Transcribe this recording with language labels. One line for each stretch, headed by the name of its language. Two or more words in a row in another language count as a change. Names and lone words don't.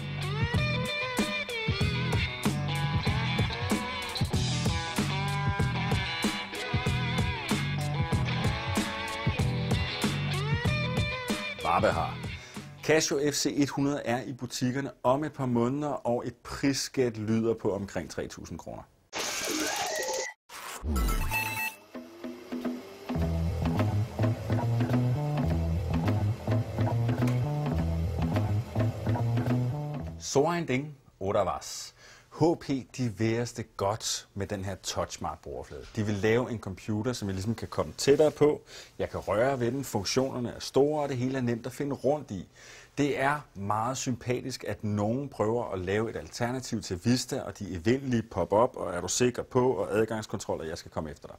Danish: Barbehar. Casio FC100 er i butikkerne om et par måneder, og et prisgæt lyder på omkring 3.000 kroner.
German: So ein Ding oder was?
Danish: HP, de væres det godt med den her TouchSmart brugerflade. De vil lave en computer, som jeg ligesom kan komme tættere på. Jeg kan røre ved den, funktionerne er store, og det hele er nemt at finde rundt i. Det er meget sympatisk, at nogen prøver at lave et alternativ til Vista, og de evindelige pop-up, og er du sikker på, og adgangskontrol, og jeg skal komme efter dig.